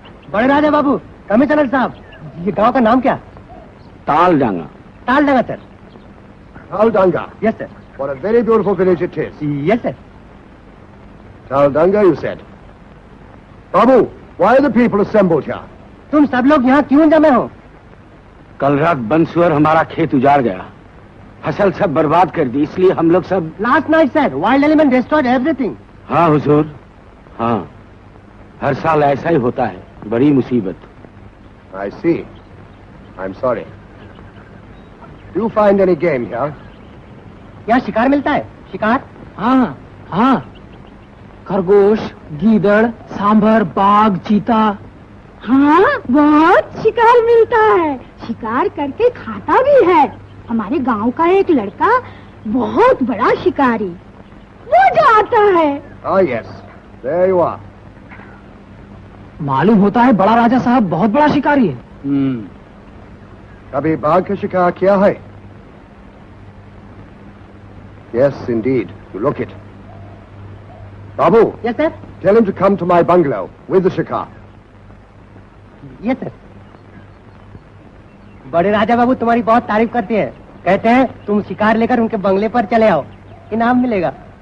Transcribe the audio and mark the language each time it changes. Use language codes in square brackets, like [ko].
[hi] बड़े राजा बाबू, कमिश्नर साहब, ये गांव का नाम क्या? ताल डांगा। ताल डांगा sir. [en] Aldanga. [hi] Yes sir. [en] What a very beautiful village it is. [hi] Yes sir. [en] Taldanga, you said. Babu, why are the people assembled here? [hi] तुम सब लोग यहाँ क्यों जमे हो? कल रात बनसुअर हमारा खेत उजाड़ गया, फसल सब बर्बाद कर दी, इसलिए हम लोग सब। [en] Last night, sir, wild element destroyed everything. [hi] हाँ हुजूर, हाँ, हर साल ऐसा ही होता है, बड़ी मुसीबत। [en] I see. I'm sorry. Do you find any game here? [hi] यहाँ शिकार मिलता है? शिकार? हाँ हाँ, खरगोश, गीदड़, सांभर, बाघ, चीता। हाँ, बहुत शिकार मिलता है, शिकार करके खाता भी है। हमारे गांव का एक लड़का बहुत बड़ा शिकारी, वो जो आता है। [en] Ah, yes. There you are. [hi] मालूम होता है बड़ा राजा साहब बहुत बड़ा शिकारी है। कभी बाघ का शिकार किया है? [en] Yes, indeed. You look it. Babu, Yes, sir. tell him to come to my bungalow with the shikar. Yes, sir. [hi] बड़े राजा बाबू तुम्हारी बहुत तारीफ करते हैं, कहते हैं तुम शिकार लेकर उनके बंगले पर चले आओ, इनाम मिलेगा।